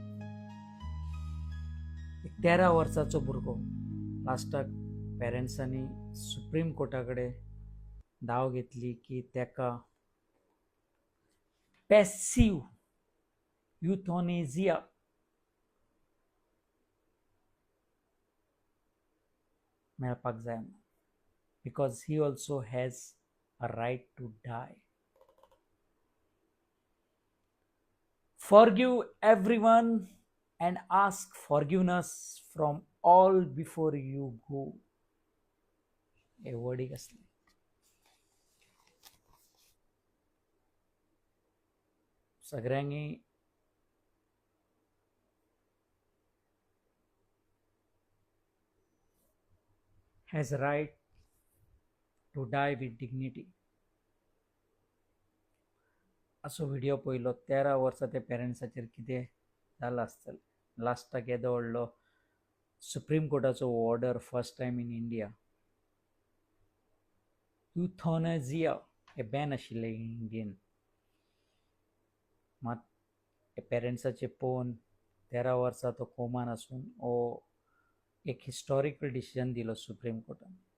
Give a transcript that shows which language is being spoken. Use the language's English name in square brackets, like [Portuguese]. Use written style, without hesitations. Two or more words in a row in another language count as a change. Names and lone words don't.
[Konkani] एक 13 वर्सांचो भुरगो, लास्टाक पेरंट्सांनी सुप्रीम कोर्टा कडेन धांव घेतली की ताका [English] passive euthanasia [Konkani] मेळपाक जाय, [English] because he also has a right to die. Forgive everyone and ask forgiveness from all before you go. [Konkani] हे वर्डिक असले. सगळ्यांनी [English] has right to die with dignity. [Konkani] असो व्हिडिओ पळयलो. 13 वर्सां त्या पेरंट्साचेर कितें जालां आसतलें. लास्टाक येदो व्हडलो सुप्रीम कोर्टाचो ऑर्डर [English] first time in India. [Konkani] युथोनेजिया हे बॅन आशिल्लें इंडियन, मात हे पेरंट्साचे पळोवन 13 वर्सां तो कोमान आसून हो एक [English] historical decision [Konkani] दिलो सुप्रीम कोर्टान.